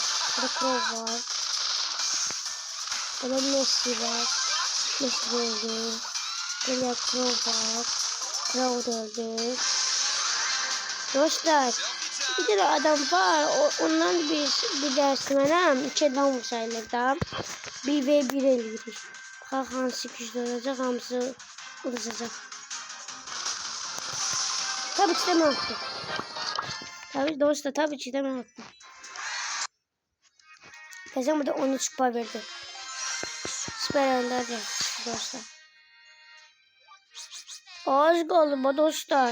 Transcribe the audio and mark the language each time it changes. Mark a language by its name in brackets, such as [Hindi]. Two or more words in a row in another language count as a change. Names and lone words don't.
[Azerbaijani] Burada Crow var. Burada Messi var. Messi öldü. Burada Crow var. Crow öldü. Dostlar. [Turkish] Bir tane [Azerbaijani] adam var. Ondan bir ders verəm. 2 adam olsaydı. 1v1 eləyirik. Bax hansı güclü olacaq, hamısı udacaq. [Turkish] Tabii ki de ben attım. Tabii dostlar, tabii ki de ben attım. Kazan burada 13 kupa verdi. Süper önder dostlar. Az kaldı dostlar.